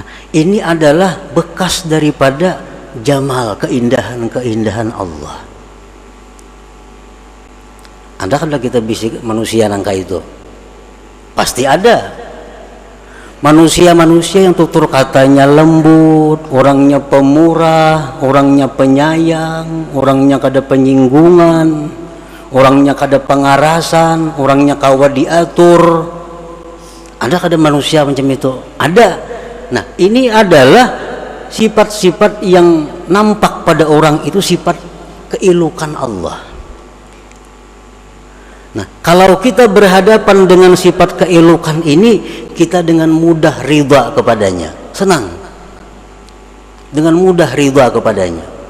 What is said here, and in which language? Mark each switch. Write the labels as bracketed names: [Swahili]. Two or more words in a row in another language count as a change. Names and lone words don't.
[Indonesian] Ini adalah bekas daripada jamal, keindahan-keindahan Allah. [Banjar] Ada kalau kita bisik manusia nangka itu? [Indonesian] Pasti ada. Manusia-manusia yang tutur katanya lembut, orangnya pemurah, orangnya penyayang, [Banjar] orangnya kada penyinggungan, orangnya kada pengarasan, orangnya kawa diatur. Ada kada manusia macam itu? Ada. [Indonesian] Nah, ini adalah sifat-sifat yang nampak pada orang itu, sifat keelukan Allah. Nah, kalau kita berhadapan dengan sifat keelukan ini, kita dengan mudah ridha kepadanya, senang, dengan mudah ridha kepadanya.